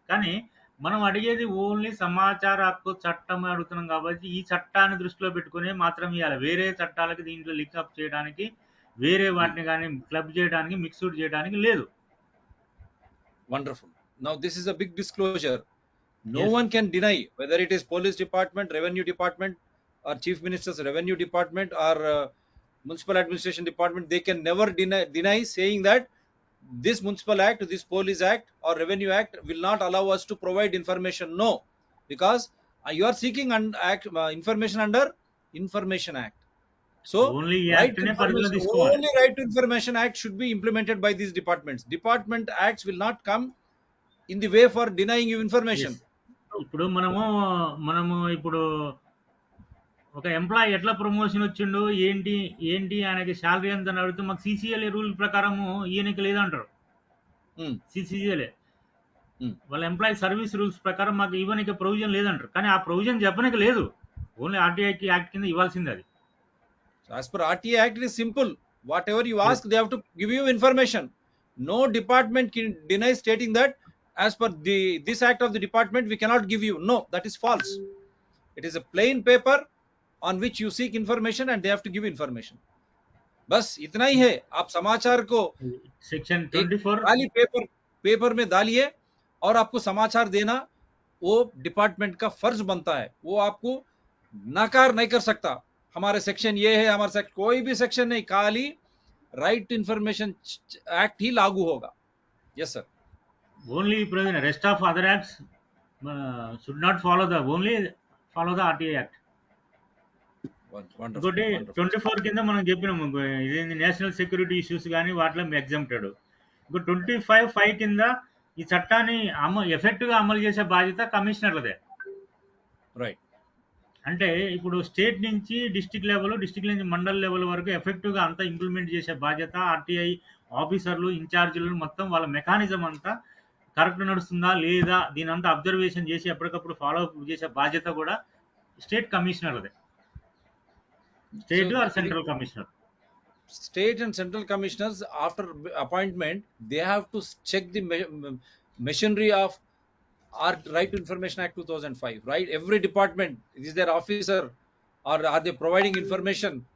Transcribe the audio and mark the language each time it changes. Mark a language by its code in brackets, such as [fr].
[te] కానీ మనం అడిగేది ఓన్లీ సమాచార హక్కు చట్టం అడుగుతున్నాం కాబట్టి ఈ చట్టాన్ని దృష్టిలో పెట్టుకుని మాత్రం ఇవ్వాలి. వేరే చట్టాలకి దీంట్లో లింక్అప్ చేయడానికి, వేరే వాటిని కానీ క్లబ్ చేయడానికి, మిక్స్డ్ చేయడానికి లేదు. [en] Wonderful. Now this is a big disclosure. No one can deny, whether it is police department, revenue department, or chief minister's revenue department, or municipal administration department, they can never deny saying that this municipal act, this police act or revenue act will not allow us to provide information. No, because you are seeking information under Information Act. So only right to information act should be implemented by these departments. Department acts will not come in the way for denying you information. [te] ఇప్పుడు మనము ఇప్పుడు ఒక employee ఎట్లా promotion వచ్చిండో ఏంటి ఆయనకి salary ఎంత అని అడిగితే మాకు సిసిఎల్ఏ రూల్ ప్రకారము ఈయనకి లేదంటారు. సిసిఎల్ఏ వాళ్ళ ఎంప్లాయీ సర్వీస్ రూల్స్ ప్రకారం మాకు ఇవ్వనికి ప్రొవిజన్ లేదంటారు. కానీ ఆ ప్రొవిజన్ చెప్పడానికి లేదు, ఓన్లీ ఆర్టీఐ యాక్ట్ కింద ఇవ్వాల్సింది అది. [en] As per RTA Act, it is simple. Whatever you ask, they have to give you information. No department can deny stating that as per this act of the department we cannot give you. No, that is false. It is a plain paper on which you seek information and they have to give information. [hi] बस इतना ही है. आप समाचार को [en] section 24 [hi] खाली paper में डालिए और आपको समाचार देना वो डिपार्टमेंट का फर्ज बनता है. वो आपको नकार नहीं कर सकता. हमारे सेक्शन ये है, हमारे सेक्शन कोई भी सेक्शन नहीं, खाली राइट टू इंफॉर्मेशन एक्ट ही लागू होगा. [en] Yes sir. Only rest of other acts should not follow the RTA Act. [te] ఇంకోటి 24 కింద మనం చెప్పినాము ఇదేంటి నేషనల్ సెక్యూరిటీ ఇష్యూస్ కానీ వాటిలో ఎగ్జామ్టెడ్. ఇంకో 25(5) కింద ఈ చట్టాన్ని ఎఫెక్టివ్ గా అమలు చేసే బాధ్యత కమిషనర్లదే. [en] Right. [te] అంటే ఇప్పుడు స్టేట్ నుంచి డిస్ట్రిక్ట్ లెవెల్, డిస్ట్రిక్ట్ నుంచి మండల్ లెవెల్ వరకు ఎఫెక్టివ్‌గా అంతా ఇంప్లిమెంట్ చేసే బాధ్యత ఆర్‌టీఐ ఆఫీసర్లు, ఇన్‌చార్జీలు మొత్తం వాళ్ళ మెకానిజం అంతా కరెక్ట్ నడుస్తుందా? లేదా? దీనంతా అబ్జర్వేషన్ చేసి ఎప్పటికప్పుడు ఫాలో అప్ చేసే బాధ్యత కూడా స్టేట్ కమిషనర్‌దే. [en] So state or [te] ఇది [en] Central commissioner. state and central commissioners after appointment, they have to check the machinery of our Right to Information Act 2005, right? Every department, is their officer, or are they providing information?